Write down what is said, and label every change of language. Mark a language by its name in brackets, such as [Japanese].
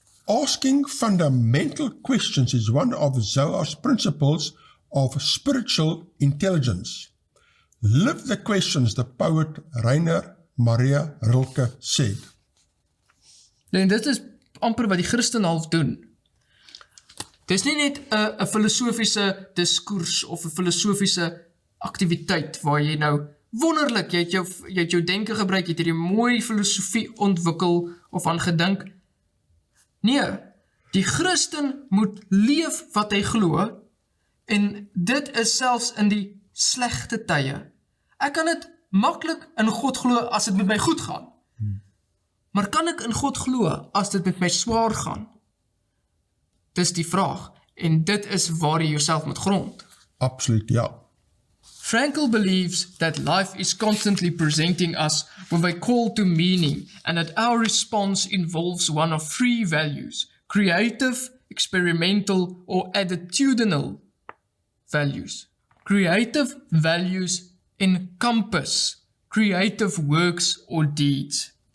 [English] Asking fundamental questions is one of Zohar's principles of spiritual intelligence. Live the questions, the poet Rainer Maria Rilke said. [Afrikaans] En dit is amper wat die Christen half doen. Dit is nie net 'n filosofiese diskurs of 'n filosofiese aktiwiteit waar jy nou wonderlik, jy het jou denke gebruik, jy het hierdie mooi filosofie ontwikkel of aan gedink. Nee, die Christen moet leef wat hy glo, en dit is selfs in die slegte tye. Ek kan dit maklik in God glo as dit met my goed gaan. Maar kan ek in God glo as dit met my swaar gaan? Dis die vraag, en dit is waar jy jouself moet grond. Absoluut, ja. [English] Frankl believes that life is constantly presenting us with a call to meaning, and that our response involves one of three values: creative, experimental, or attitudinal values. Creative values encompass creative works or deeds.